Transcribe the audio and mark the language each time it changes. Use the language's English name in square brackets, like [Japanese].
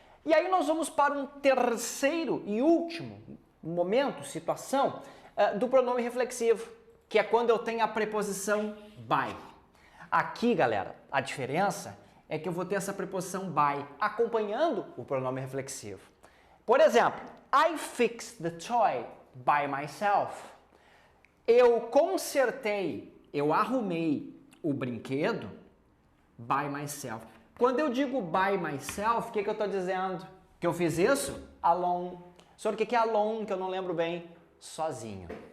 [Portuguese] E aí nós vamos para um terceiro e último momento, situação, do pronome reflexivo, que é quando eu tenho a preposição by. Aqui, galera, a diferença é que eu vou ter essa preposição by acompanhando o pronome reflexivo. Por exemplo, [English] I fixed the toy by myself. [Portuguese] Eu consertei, eu arrumei o brinquedo [English] by myself. [Portuguese] Quando eu digo by myself, o que eu estou dizendo? que eu fiz isso? Alone. Sobre o que é alone, que eu não lembro bem? Sozinho.